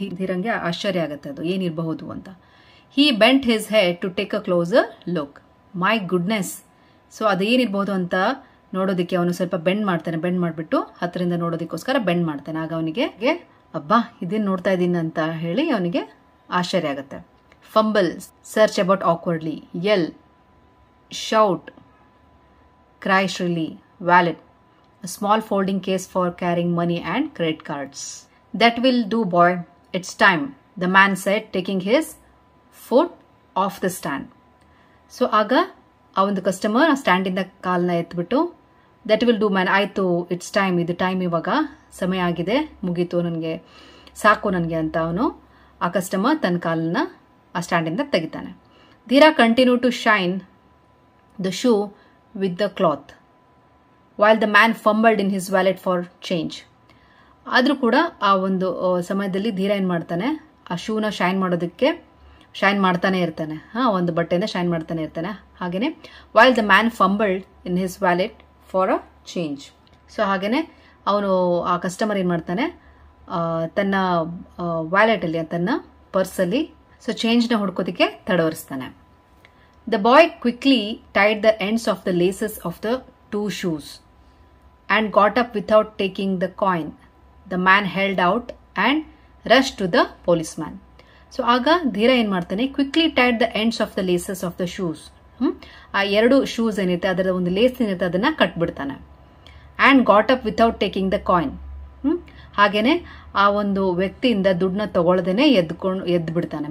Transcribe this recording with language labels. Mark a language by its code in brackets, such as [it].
[kn] ಧೀರಂಗೆ ಆಶ್ಚರ್ಯ ಆಗುತ್ತೆ ಅದು ಏನಿರಬಹುದು ಅಂತ. [en] He bent his head to take a closer look. My goodness. [kn] So ಅದೇನಿರ್ಬೋದು ಅಂತ ನೋಡೋದಕ್ಕೆ ಅವನು ಸ್ವಲ್ಪ ಬೆಂಡ್ ಮಾಡ್ತಾನೆ. ಬೆಂಡ್ ಮಾಡಿಬಿಟ್ಟು ಹತ್ತಿರದಿಂದ ನೋಡೋದಕ್ಕೋಸ್ಕರ ಬೆಂಡ್ ಮಾಡ್ತಾನೆ. ಆಗ ಅವನಿಗೆ ಅಬ್ಬಾ ಇದೇನು ನೋಡ್ತಾ ಇದ್ದೀನಿ ಅಂತ ಹೇಳಿ ಅವನಿಗೆ ಆಶ್ಚರ್ಯ ಆಗುತ್ತೆ. [en] Fumble, search about awkwardly, yell, shout, cry shrilly, wallet, a small folding case for carrying money and credit cards. That will do, boy. It's time, the man said, taking his foot off the stand. [kn] So aga ಆ ಒಂದು customer ಆ ಸ್ಟ್ಯಾಂಡಿಂದ ಕಾಲನ್ನ ಎತ್ಬಿಟ್ಟು, [en] that will do man, [kn] ಆಯಿತು, [en] it's time, [kn] ಇದು time, ಇವಾಗ ಸಮಯ ಆಗಿದೆ, ಮುಗೀತು, ನನಗೆ ಸಾಕು ನನಗೆ ಅಂತ ಅವನು ಆ ಕಸ್ಟಮರ್ ತನ್ನ ಕಾಲನ್ನ ಆ ಸ್ಟ್ಯಾಂಡಿಂದ ತೆಗಿತಾನೆ. [en] Dheera continue to shine the shoe with the cloth while the man fumbled in his wallet for change. [kn] ಆದರೂ ಕೂಡ ಆ ಒಂದು ಸಮಯದಲ್ಲಿ ಧೀರಾ ಏನು ಮಾಡ್ತಾನೆ, ಆ ಶೂನ ಶೈನ್ ಮಾಡೋದಕ್ಕೆ ಶೈನ್ ಮಾಡ್ತಾನೆ ಇರ್ತಾನೆ. ಒಂದು ಬಟ್ಟೆಯಿಂದ ಶೈನ್ ಮಾಡ್ತಾನೆ ಇರ್ತಾನೆ. ಹಾಗೇನೆ [en] While the man fumbled in his wallet for a change. [kn] So ಹಾಗೇನೆ ಅವನು ಆ ಕಸ್ಟಮರ್ ಏನು ಮಾಡ್ತಾನೆ, ತನ್ನ ವ್ಯಾಲೆಟಲ್ಲಿ, ತನ್ನ ಪರ್ಸಲ್ಲಿ so ಚೇಂಜ್ನ ಹುಡ್ಕೋದಕ್ಕೆ ತಡವರಿಸ್ತಾನೆ. [en] The boy quickly tied the ends of the laces of the 2 shoes and got up without taking the coin. The man held out and rushed to the policeman. [kn] So ಆಗ ಧೀರ ಏನು ಮಾಡ್ತಾನೆ, [en] Quickly tied the ends of the laces of the shoes. [kn] ಆ 2 shoes ಏನಿರುತ್ತೆ ಅದರ ಒಂದು lace ಏನಿರುತ್ತೆ ಅದನ್ನ ಕಟ್ಬಿಡ್ತಾನೆ. [en] And got up without taking the coin. [kn] ಹಾಗೇನೆ ಆ ಒಂದು ವ್ಯಕ್ತಿಯಿಂದ ದುಡ್ಡನ್ನ ತಗೊಳ್ದೇನೆ ಎದ್ದು ಬಿಡ್ತಾನೆ.